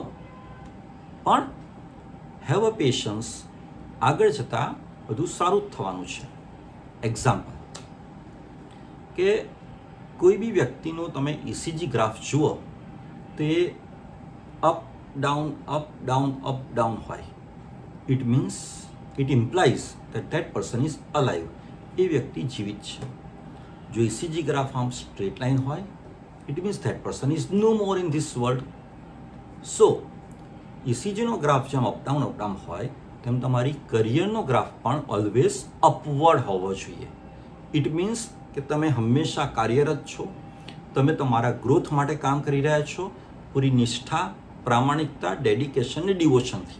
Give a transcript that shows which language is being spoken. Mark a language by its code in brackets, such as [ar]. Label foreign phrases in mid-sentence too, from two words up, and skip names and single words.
[gu] પણ [en] have a patience, [gu] આગળ જતાં બધું સારું જ થવાનું છે. એક્ઝામ્પલ કે કોઈ બી વ્યક્તિનો તમે ECG ગ્રાફ જુઓ તે [en] up down up down up down [gu] હોય. [en] it means, it implies that person is alive. [gu] એ વ્યક્તિ જીવિત છે. જો ECG ગ્રાફ આમ [en] straight line [gu] હોય [en] it means that person is no more in this world. [gu] So ECGનો ગ્રાફ જેમ અપડાઉન હોય તેમ તમારી કરિયરનો ગ્રાફ પણ [en] always upward [gu] હોવો જોઈએ. [en] it means [gu] કે તમે હંમેશા કાર્યરત છો, તમે તમારા ગ્રોથ માટે કામ કરી રહ્યા છો પૂરી નિષ્ઠા, પ્રામાણિકતા, ડેડિકેશન અને ડિવોશનથી.